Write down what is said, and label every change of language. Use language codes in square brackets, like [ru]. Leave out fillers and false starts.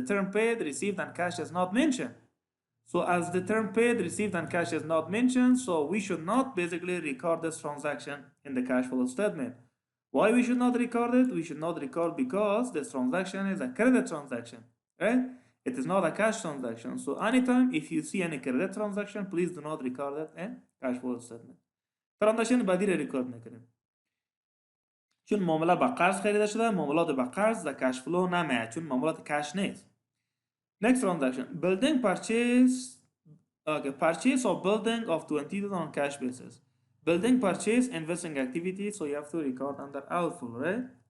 [en] The term paid, received, and cash is not mentioned. So as the term paid, received, and cash is not mentioned, so we should not basically record this transaction in the cash flow statement. Why we should not record it? We should not record because this transaction is a credit transaction, right? It is not a cash transaction. So anytime if you see any credit transaction, please do not record it in cash flow statement. [fa] Transaction بعدی را ریکارد نکنیم. چون معامله با قرض خریده شده، معاملات با قرض در کش فلو نمیاد چون معاملات کش نیست. [en] Next transaction, building purchase. Okay, purchase of building of 20,000 on cash basis. Building purchase investing activity, so you have to record under outflow, right?